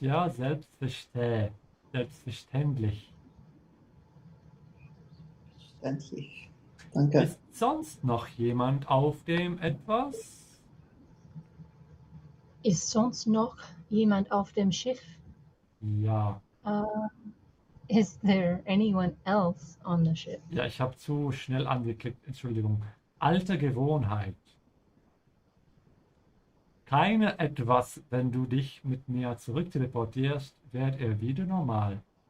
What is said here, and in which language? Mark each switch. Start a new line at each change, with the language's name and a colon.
German: Ja, selbstverständlich. Selbstverständlich. Danke. Ist sonst noch jemand auf dem etwas? Ist sonst noch jemand auf dem Schiff? Ja.
English: Is there anyone else on the ship?
German: Ja, ich habe zu schnell angeklickt. Entschuldigung. Alte Gewohnheit. Keine etwas, wenn du dich mit mir zurückteleportierst, wird er wieder normal.